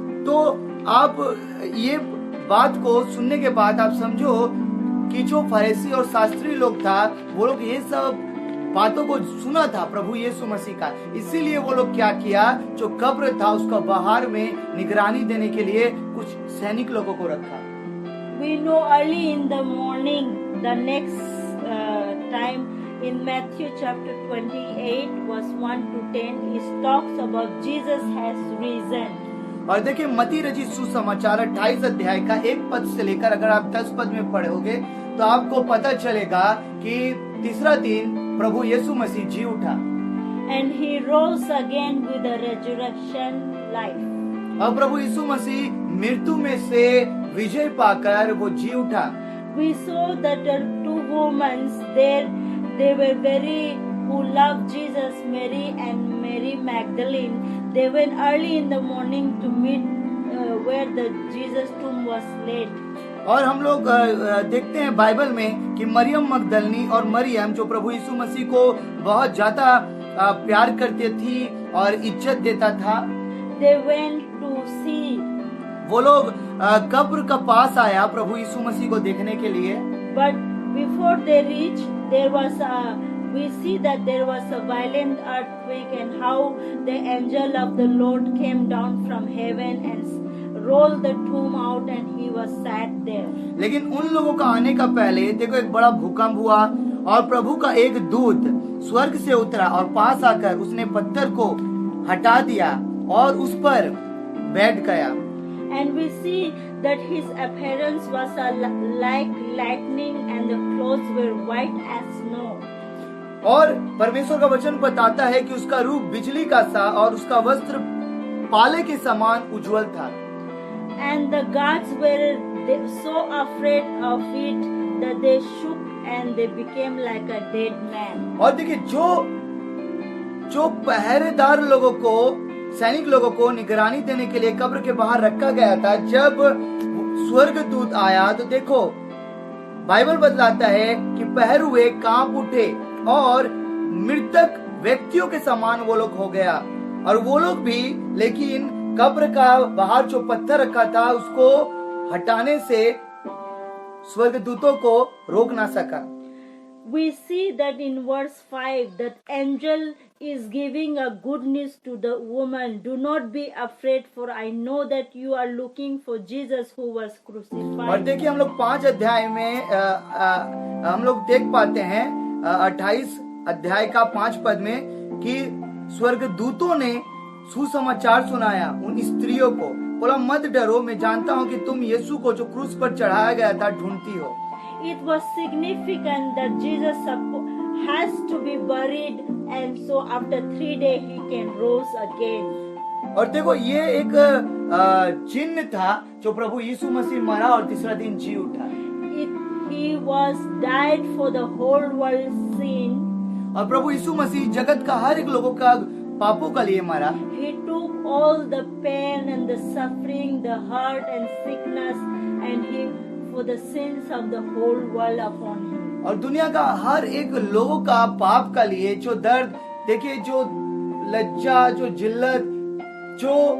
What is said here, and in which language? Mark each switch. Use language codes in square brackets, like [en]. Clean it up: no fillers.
[hi] तो आप ये बात को सुनने के बाद आप समझो कि जो फरीसी और शास्त्री लोग था, वो लोग ये सब बातों को सुना था प्रभु यीशु मसीह का, इसीलिए वो लोग क्या किया, जो कब्र था उसका बाहर में निगरानी देने के लिए कुछ सैनिक लोगों को रखा। [en] We know early in the morning, the next time in Matthew chapter 28 verse 1 to 10, it talks about Jesus has risen. [hi] और देखिए मत्ती रचित सुसमाचार 28 अध्याय का 1 पद से लेकर अगर आप 10 पद में पढ़ोगे तो आपको पता चलेगा कि तीसरा दिन प्रभु यीशु मसीह जी उठा। [en] And he rose again with a resurrection life. [hi] अब प्रभु यीशु मसीह मृत्यु में से विजय पाकर वो जी उठा। [en] We saw that the 2 women there, they were very who loved Jesus, Mary and Mary Magdalene. They went early in the morning to meet where the Jesus tomb was laid. [hi] और हम लोग देखते हैं बाइबल में कि मरियम मगदलनी और मरियम जो प्रभु यीशु मसीह को बहुत ज्यादा प्यार करती थी और इज्जत देता था, [en] They went to see. [hi] वो लोग कब्र का पास आया प्रभु यीशु मसीह को देखने के लिए। [en] But before they reached, we see that there was a violent earthquake and how the angel of the Lord came down from heaven and rolled the tomb out and he was sat there. [hi] लेकिन उन लोगों का आने का पहले देखो एक बड़ा भूकंप हुआ और प्रभु का एक दूत स्वर्ग से उतरा और पास आकर उसने पत्थर को हटा दिया और उस पर बैठ गया। [en] And we see that his appearance was like lightning and the clothes were white as snow. [hi] और परमेश्वर का वचन बताता है कि उसका रूप बिजली का सा और उसका वस्त्र पाले के समान उज्जवल था। [en] And the guards were so afraid of it that they shook and they became like a dead man. [hi] और देखिए जो पहरेदार लोगों को, सैनिक लोगों को निगरानी देने के लिए कब्र के बाहर रखा गया था, जब स्वर्गदूत आया तो देखो बाइबल बतलाता है कि पहर हुए कांप उठे और मृतक व्यक्तियों के समान वो लोग हो गया। और वो लोग भी, लेकिन कब्र का बाहर जो पत्थर रखा था उसको हटाने से स्वर्गदूतों को रोक ना सका। [en] We see that in verse 5 that angel is giving a good news to the woman. Do not be afraid, for I know that you are looking for Jesus who was crucified. [hi] और देखिए हम लोग 5 अध्याय में हम लोग देख पाते हैं 28 अध्याय का 5 पद में कि स्वर्गदूतों ने सुसमाचार सुनाया उन स्त्रियों को, बोला मत डरो, मैं जानता हूँ कि तुम यीशु को जो क्रूस पर चढ़ाया गया था ढूंढती हो। [en] It was significant that Jesus has to be buried and so after 3 days he can rose again. [hi] और देखो ये एक चिन्ह था जो प्रभु यीशु मसीह मरा और तीसरा दिन जी उठा। [en] He was died for the whole world's sin. [hi] और प्रभु यीशु मसीह जगत का हर एक लोगों का पापों का लिए मरा। [en] He took all the pain and the suffering, the hurt and sickness, and he for the sins of the whole world upon him. [hi] और दुनिया का हर एक लोगों का पाप का लिए जो दर्द, देखिए जो लज्जा, जो जिल्लत, जो